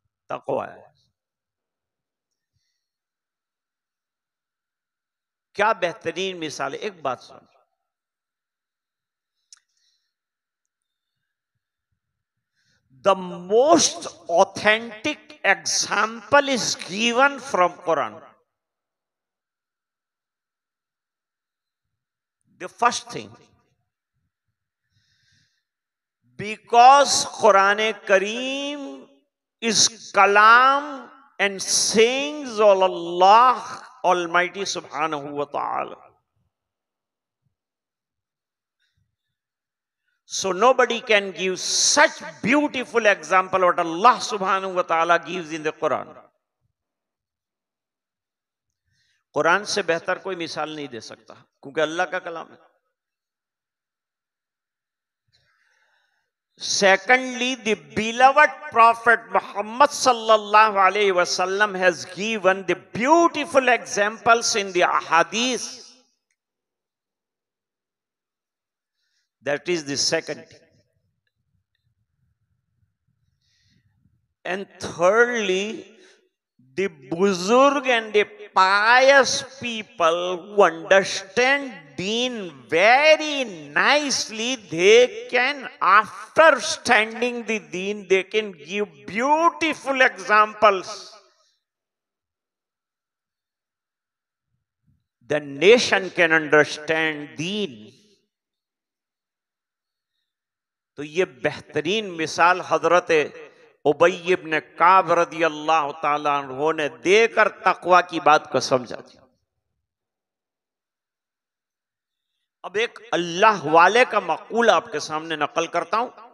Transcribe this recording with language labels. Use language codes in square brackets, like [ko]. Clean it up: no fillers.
[hi] तकवा है क्या बेहतरीन मिसाल है एक बात सुन [en] The most authentic example is given from Quran. The first thing, because Quran Kareem is kalam and sayings of Allah Almighty Subhanahu wa Ta'ala. So nobody can give such beautiful example what Allah Subhanahu wa Ta'ala gives in the Quran. [hi] Quran से बेहतर कोई मिसाल नहीं दे सकता क्योंकि अल्लाह का कलाम है. [en] Secondly, the beloved Prophet Muhammad sallallahu alaihi wasallam has given the beautiful examples in the ahadith. That is the second. And thirdly, the buzurg and the pious people who understand deen very nicely, they can, after standing the deen, they can give beautiful examples. The nation can understand deen. [hi] तो ये बेहतरीन मिसाल हजरत उबई इब्न काब रदी अल्लाह ताला अन्हु ने देकर तकवा की बात को समझा दिया. अब एक अल्लाह वाले का मकूल आपके सामने नकल करता हूं.